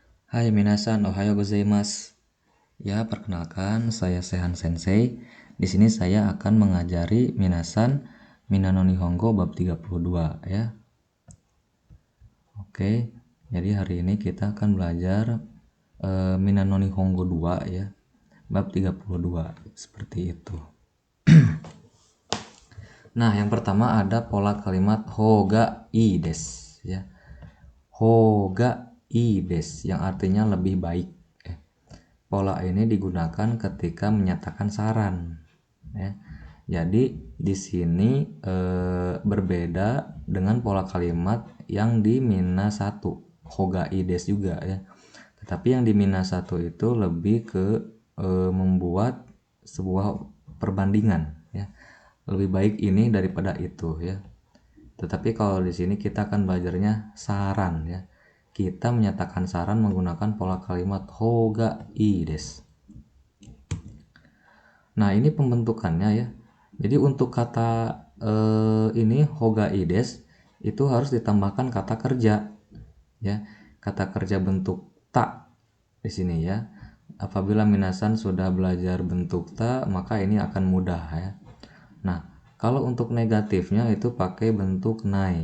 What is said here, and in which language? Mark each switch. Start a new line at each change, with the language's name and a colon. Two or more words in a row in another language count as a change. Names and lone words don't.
Indonesian: Hai minasan,
Japanese: おはようございます.
Indonesian: Ya, perkenalkan saya Sehan Sensei. Di sini saya akan mengajari minasan Minano Nihongo bab 32 ya. Oke. Jadi hari ini kita akan belajar Minano Nihongo 2 ya. Bab 32 seperti itu. Nah, yang pertama ada pola kalimat
Japanese: 方がいいです
Indonesian: ya.
Japanese: 方がいいです
Indonesian: yang artinya lebih baik. Pola ini digunakan ketika menyatakan saran ya. Jadi di sini berbeda dengan pola kalimat yang di Mina 1
Japanese: 方がいいです
Indonesian: juga ya. Tetapi yang di Mina 1 itu lebih ke membuat sebuah perbandingan ya. Lebih baik ini daripada itu ya. Tetapi kalau di sini kita akan belajarnya saran ya. Kita menyatakan saran menggunakan pola kalimat
Japanese: 方がいいです.
Indonesian: Nah, ini pembentukannya ya. Jadi untuk kata ini
Japanese: 方がいいです
Indonesian: itu harus ditambahkan kata kerja ya. Kata kerja bentuk ta di sini ya. Apabila minasan sudah belajar bentuk ta, maka ini akan mudah ya. Nah, kalau untuk negatifnya itu pakai bentuk nai.